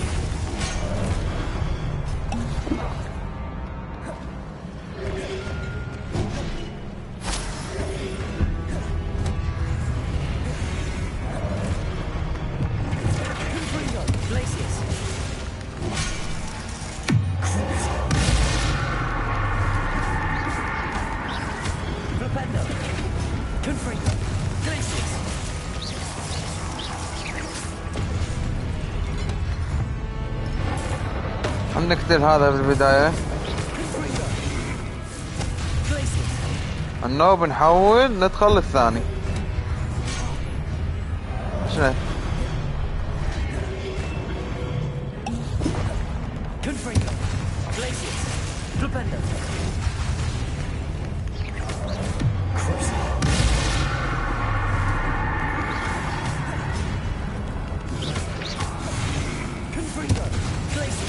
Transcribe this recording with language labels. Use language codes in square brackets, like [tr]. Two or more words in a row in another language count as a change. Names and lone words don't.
[ar] Confringo. Glacius. Flipendo. Confringo. Glacius. نقتل هذا بالبداية. النوب نحول ندخل الثاني. شنو؟ Confringo. Glacius. Flipendo. Confringo. Glacius.